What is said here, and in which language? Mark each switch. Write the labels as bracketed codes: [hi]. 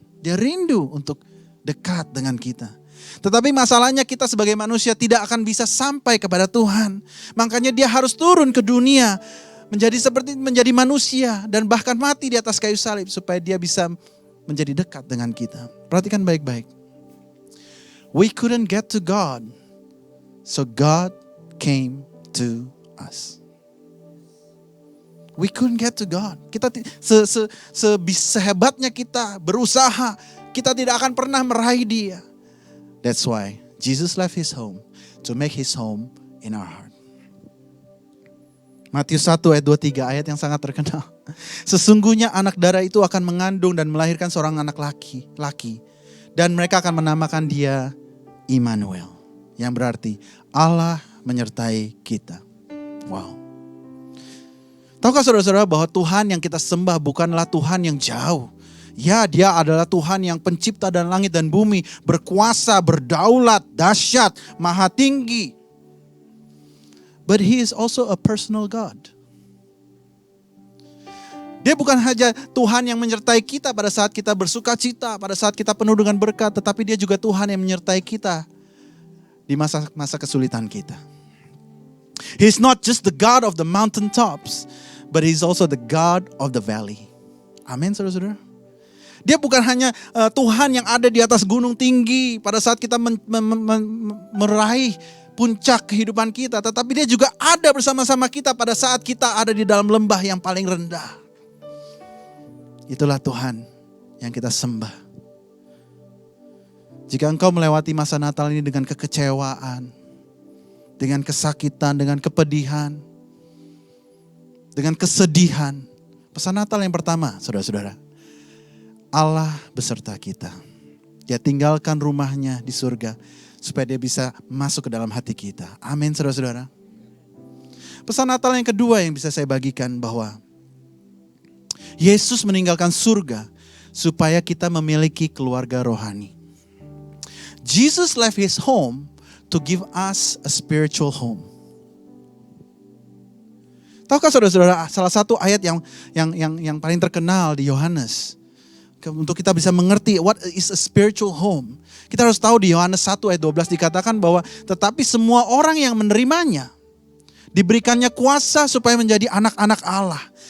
[id] Dia rindu untuk dekat dengan kita. Tetapi masalahnya kita sebagai manusia tidak akan bisa sampai kepada Tuhan. Makanya dia harus turun ke dunia, menjadi manusia dan bahkan mati di atas kayu salib supaya dia bisa menjadi dekat dengan kita. Perhatikan baik-baik. [en] We couldn't get to God, so God came to us. We couldn't get to God. [id] Kita sehebatnya kita berusaha, kita tidak akan pernah meraih Dia. [en] That's why Jesus left His home to make His home in our heart. [id] Matius 1 ayat 23, ayat yang sangat terkenal. Sesungguhnya anak darah itu akan mengandung dan melahirkan seorang anak laki. Dan mereka akan menamakan dia Immanuel. Yang berarti Allah menyertai kita. Wow. Tahukah saudara-saudara bahwa Tuhan yang kita sembah bukanlah Tuhan yang jauh. Ya, dia adalah Tuhan yang pencipta dan langit dan bumi, berkuasa, berdaulat, dahsyat, maha tinggi. [en] But He is also a personal God. [id] Dia bukan hanya Tuhan yang menyertai kita pada saat kita bersuka cita, pada saat kita penuh dengan berkat, tetapi Dia juga Tuhan yang menyertai kita di masa-masa kesulitan kita. [en] He is not just the God of the mountaintops, but He is also the God of the valley. [id] Amin, saudara-saudara. Dia bukan hanya Tuhan yang ada di atas gunung tinggi pada saat kita meraih puncak kehidupan kita. Tetapi dia juga ada bersama-sama kita pada saat kita ada di dalam lembah yang paling rendah. Itulah Tuhan yang kita sembah. Jika engkau melewati masa Natal ini dengan kekecewaan, dengan kesakitan, dengan kepedihan, dengan kesedihan. Pesan Natal yang pertama, saudara-saudara. Allah beserta kita. Dia tinggalkan rumahnya di surga supaya dia bisa masuk ke dalam hati kita. Amin, saudara-saudara. Pesan Natal yang kedua yang bisa saya bagikan bahwa Yesus meninggalkan surga supaya kita memiliki keluarga rohani. [en] Jesus left his home to give us a spiritual home. [id] Tahukah saudara-saudara, salah satu ayat yang paling terkenal di Yohanes, untuk kita bisa mengerti [en] what is a spiritual home. [id] Kita harus tahu di Yohanes 1 ayat 12 dikatakan bahwa tetapi semua orang yang menerimanya diberikannya kuasa supaya menjadi anak-anak Allah.